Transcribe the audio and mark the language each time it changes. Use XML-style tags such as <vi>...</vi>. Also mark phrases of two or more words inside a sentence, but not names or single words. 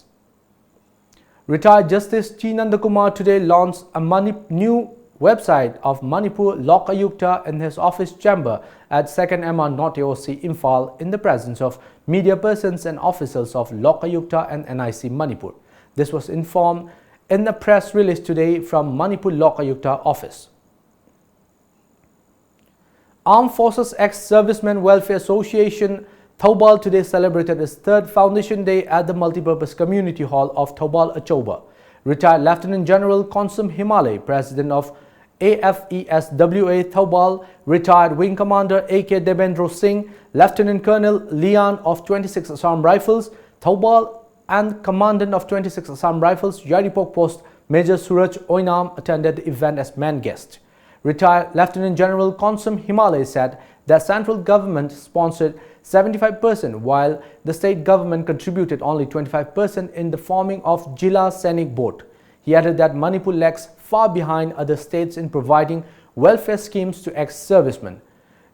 <en>Retired Justice Chinandakumar today launched a new website of Manipur Lok Ayukta in his office chamber at 2nd MR North AOC Imphal in the presence of media persons and officials of Lok Ayukta and NIC Manipur. This was informed in a press release today from Manipur Lok Ayukta office. Armed Forces Ex-Servicemen Welfare Association Thoubal today celebrated its third Foundation Day at the Multipurpose Community Hall of Thoubal Achoba. Retired Lieutenant General Konsum Himalay, President of AFESWA Thoubal, retired Wing Commander AK Devendra Singh, Lieutenant Colonel Lian of 26 Assam Rifles, Thoubal, and Commandant of 26 Assam Rifles, Yaripok Post, Major Suraj Oinam attended the event as main guest. Retired Lieutenant General Konsum Himalay said that central government sponsored 75% while the state government contributed only 25% in the forming of Jila Sainik Board. He added that Manipur lags far behind other states in providing welfare schemes to ex-servicemen.</en>